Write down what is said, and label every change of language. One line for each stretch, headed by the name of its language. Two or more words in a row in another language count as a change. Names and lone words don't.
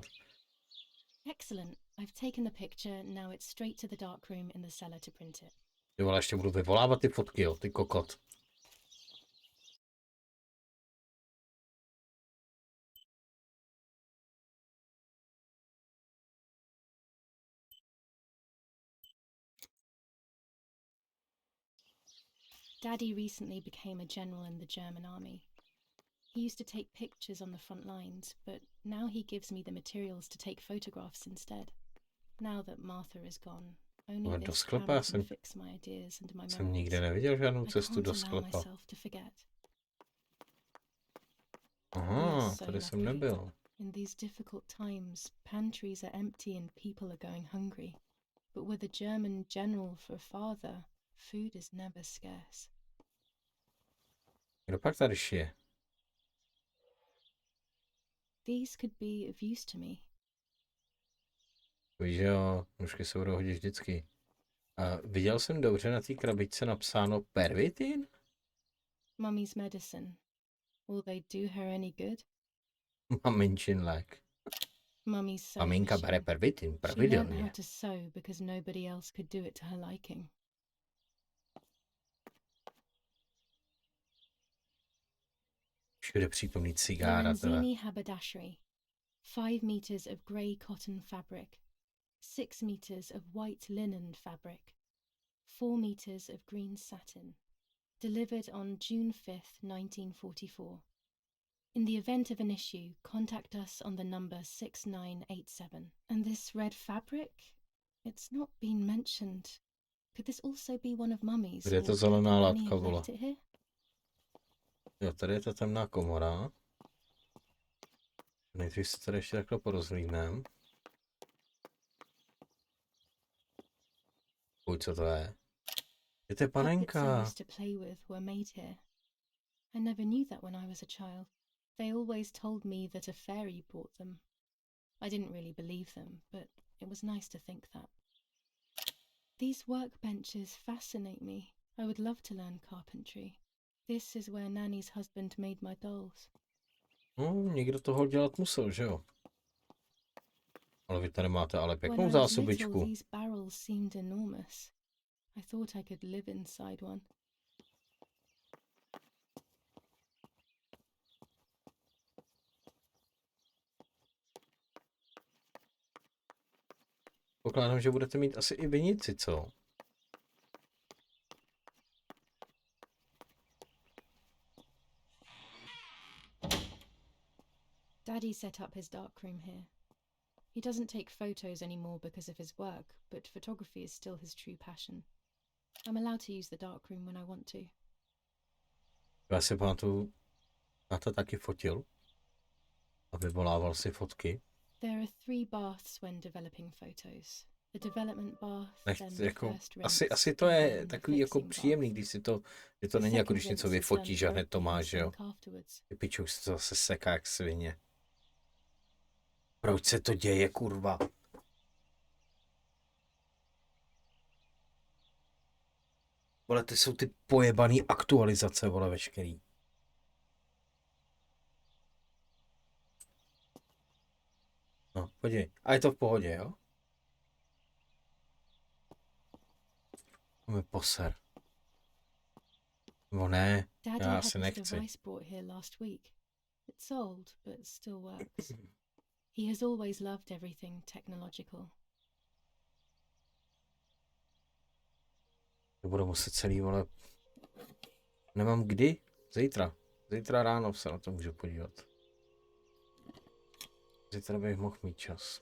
English: Excellent. I've taken the picture, now it's straight to the dark room in the cellar to print it.
Czech: Ty vole, ještě budu vyvolávat ty fotky, jo, ty kokot.
English: Daddy recently became a general in the German army. He used to take pictures on the front lines, but now he gives me the materials to take photographs instead. Now that Martha is gone, only
Czech: Ale do
English: this
Czech: sklepa
English: camera
Czech: já
English: can fix my ideas and my
Czech: jsem
English: memories.
Czech: nikde neviděl žádnou
English: I
Czech: cestu
English: can't
Czech: do
English: allow
Czech: sklepa.
English: myself to forget.
Czech: Aha,
English: so
Czech: tady jsem
English: lucky.
Czech: nebyl.
English: In these difficult times, pantries are empty and people are going hungry. But with a German general for a father, food is never scarce.
Czech: Kdo pak tady šije?
English: These could be of use to me.
Czech: Víš, že jo, nůžky se budou hodit vždycky. A viděl jsem dobře na té krabičce napsáno pervitin?
English: Mummy's medicine. Will they do her any good?
Czech: Maminčin lék.
English: Mummy's sewing
Czech: Maminka
English: machine.
Czech: bere pervitin,
English: She learned how
Czech: pravidelně.
English: to sew because nobody else could do it to her liking.
Czech: Všude přítomný cigára, teda.
English: Lanzini haberdashery. 5 meters of grey cotton fabric. 6 meters of white linen fabric. 4 meters of green satin. Delivered on June 5th, 1944. In the event of an issue, contact us on the number 6987. And this red fabric? It's not been mentioned. Could this also be one of Mummy's?
Czech: Kde je
English: or
Czech: to
English: could
Czech: zelená
English: Mummy
Czech: látka,
English: have
Czech: vole?
English: left it here?
Czech: Jo, tady je ta temná komora. Nejdřív se tady ještě takhle porozhlídnem. Pojď, co to je? Je to
English: Puppets I
Czech: panenka.
English: used to play with were made here. I never knew that when I was a child. They always told me that a fairy brought them. I didn't really believe them, but it was nice to think that. These workbenches fascinate me. I would love to learn carpentry. This is where Nanny's husband made my dolls.
Czech: No, někdo toho dělat musel, že jo? Ale vy tady máte ale
English: When
Czech: pěknou
English: I was little,
Czech: zásobičku.
English: these barrels seemed enormous. I thought I could live inside one.
Czech: Pokládám, že budete mít asi i vinici, co?
English: Daddy set up his darkroom here. He doesn't take photos anymore because of his work, but photography is still his true passion. I'm allowed to use the darkroom when I want to.
Czech: Já si pamatuju, na to taky fotil. A vyvolával si fotky.
English: There are 3 baths when developing photos. The development bath,
Czech: Nech,
English: then the
Czech: jako,
English: first rinse,
Czech: asi to
English: and
Czech: je
English: then the
Czech: takový jako
English: fixing
Czech: příjemný,
English: bath.
Czech: když si to, že to
English: The
Czech: není jako když
English: second
Czech: něco
English: rinse is done
Czech: vyfotíš a hned to
English: directly in
Czech: máš, že jo.
English: sink afterwards.
Czech: Ty piču, se to zase seká jak svině. Proč se to děje, kurva? Vole, ty jsou ty pojebaný aktualizace, vole, veškerý. podívej. A je to v pohodě, jo? Máme poser. No ne,
English: Daddy
Czech: já
English: had
Czech: asi
English: this
Czech: nechci.
English: device brought here last week. It's old, but still works. He has always loved everything technological.
Czech: To budu muset celý, vole. Nemám kdy? Zítra. Zítra ráno se na to můžu podívat. Zítra bych mohl mít čas.